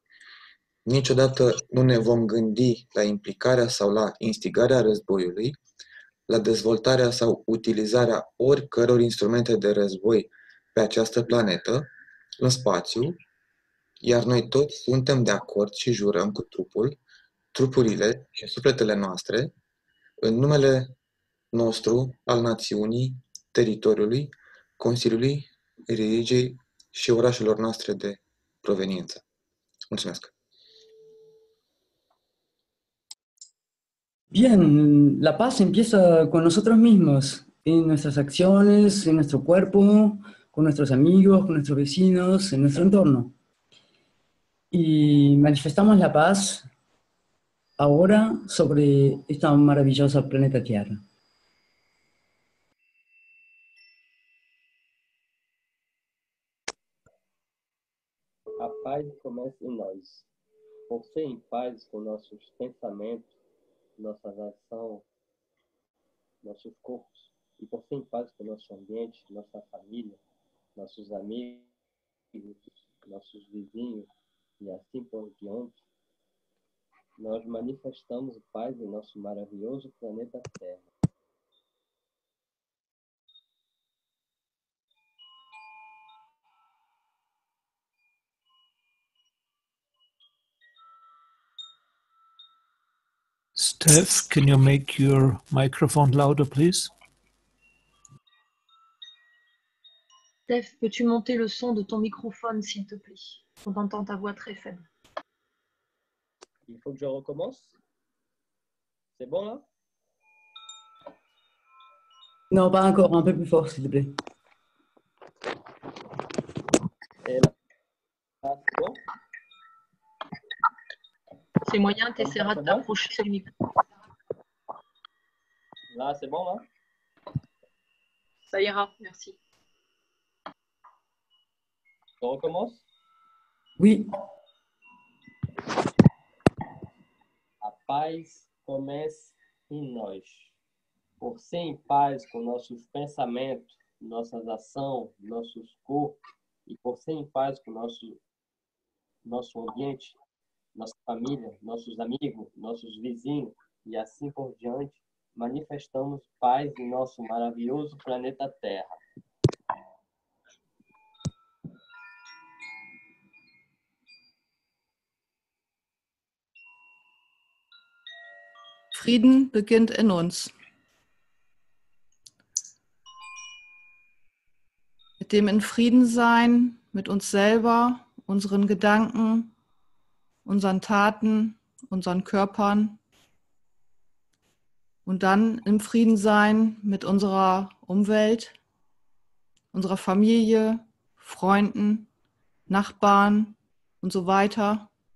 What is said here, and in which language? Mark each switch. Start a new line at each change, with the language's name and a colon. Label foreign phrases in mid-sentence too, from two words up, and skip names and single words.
Romanian: Niciodată nu ne vom gândi la implicarea sau la instigarea războiului, la dezvoltarea sau utilizarea oricăror instrumente de război pe această planetă, în spațiu, iar noi toți suntem de acord și jurăm cu trupurile și sufletele noastre, în numele nostru, al națiunii, teritoriului, Consiliului, religiei și orașelor noastre de proveniență. Mulțumesc!
Spanish: Bien, la paz empieza con nosotros mismos, en nuestras acciones, en nuestro cuerpo, con nuestros amigos, con nuestros vecinos, en nuestro entorno. Y manifestamos la paz ahora sobre esta maravillosa planeta Tierra.
Portuguese: A paz começa em nós. Por ser em paz com nossos pensamentos, nossas ações, nossos corpos, e por ser em paz com nosso ambiente, nossa família, nossos amigos, nossos vizinhos e assim por diante, nós manifestamos paz em nosso maravilhoso planeta Terra.
English: Steph, can you make your microphone louder, please?
French: Steph, peux-tu monter le son de ton microphone, s'il te plaît? On entend ta voix très faible. Il faut que je recommence? C'est bon là? Non, pas encore, un peu plus fort, s'il te plaît. Et là, c'est bon? C'est moyen, tu essaieras de t'approcher du micro. Là, c'est bon là? Ça ira, merci. Je recommence? Oui.
Portuguese: A paz começa em nós. Por ser em paz com nossos pensamentos, nossas ações, nossos corpos, e por ser em paz com nosso ambiente, nossa família, nossos amigos, nossos vizinhos e assim por diante, manifestamos paz em nosso maravilhoso planeta Terra.
German: Frieden beginnt in uns. Mit dem in Frieden sein, mit uns selber, unseren Gedanken, unseren Taten, unseren Körpern und dann im Frieden sein mit unserer Umwelt, unserer Familie, Freunden, Nachbarn und so weiter.